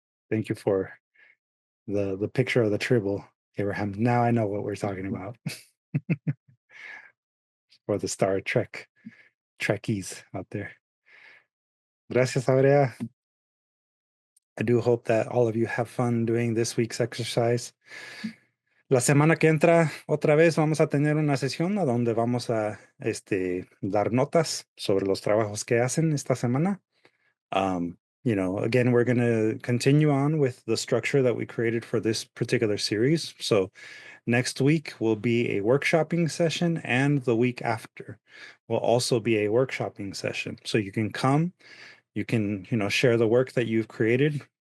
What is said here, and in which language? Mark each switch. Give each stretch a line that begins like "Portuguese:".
English: Thank you for the picture of the tribble, Abraham. Now I know what we're talking about. For the Star Trek Trekkies out there.
Spanish: Gracias,
English: Aurea. I do hope that all of you have fun doing this week's exercise.
Spanish: La semana que entra, otra vez vamos a tener una sesión a donde vamos a dar notas sobre los trabajos que hacen esta semana.
English: Again, we're going to continue on with the structure that we created for this particular series. So next week will be a workshopping session, and the week after will also be a workshopping session. So you can come, you can, share the work that you've created.